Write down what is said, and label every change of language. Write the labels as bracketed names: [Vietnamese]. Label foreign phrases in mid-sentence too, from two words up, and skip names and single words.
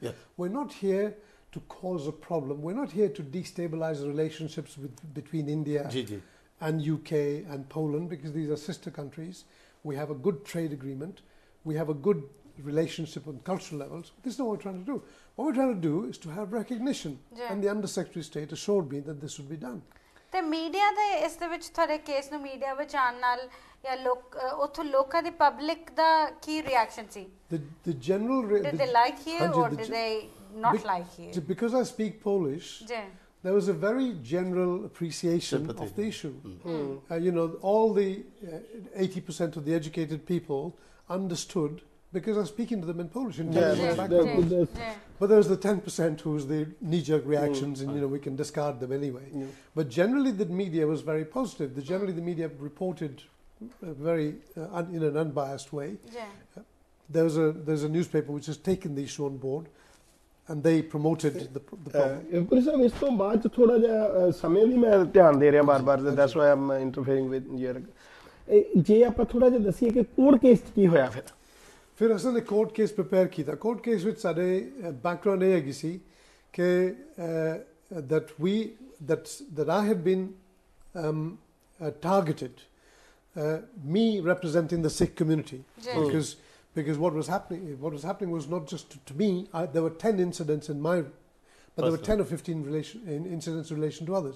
[English] We're not here to cause a problem. We're not here to destabilize the relationships between India and UK and Poland, because these are sister countries. We have a good trade agreement. We have a good relationship on cultural levels. This is not what we're trying to do. What we're trying to do is to have recognition. And the Under Secretary of State assured me that this would be done. [Punjabi] ਤੇ ਮੀਡੀਆ ਦੇ ਇਸ ਦੇ ਵਿੱਚ ਤੁਹਾਡੇ ਕੇਸ ਨੂੰ ਮੀਡੀਆ ਵਿੱਚ ਆਉਣ ਨਾਲ ਜਾਂ ਉੱਥੋਂ ਲੋਕਾਂ ਦੀ ਪਬਲਿਕ ਦਾ ਕੀ ਰਿਐਕਸ਼ਨ ਸੀ? [English] The general did they like you or did they not like you? Because I speak Polish, there was a very general appreciation of the issue. You know, all the 80% of the educated people understood, because I was speaking to them in Polish. But there was the 10% who was the knee-jerk reactions, and you know, we can discard them anyway. But generally, the media was very positive. Generally, the media reported very in an unbiased way. There's a newspaper which has taken the issue on board, and they promoted the problem. [Punjabi] Puri sahab, ਇਸ ਤੋਂ ਬਾਅਦ ਥੋੜਾ ਜਿਹਾ ਸਮੇਂ ਵੀ ਮੈਂ ਧਿਆਨ ਦੇ ਰਿਹਾ ਬਾਰ-ਬਾਰ, [English] that's why I'm interfering with your. [Punjabi] ਜੇ ਆਪਾਂ ਥੋੜਾ ਜਿਹਾ ਦੱਸੀਏ ਕਿ [English] court case [Punjabi] ਕੀ ਹੋਇਆ ਫਿਰ ਅਸੀਂ ਨੇ [English] court case prepare ਕੀਤਾ. court case [Punjabi] ਵਿੱਚ ਸਾਡੇ ਬੈਕਗ੍ਰਾਉਂਡ ਇਹ ਹੈਗੀ ਸੀ ਕਿ [English] that I had been targeted, me representing the Sikh community, because what was happening was not just to me. There were 10 incidents but there were 10 or 15 incidents in relation to others.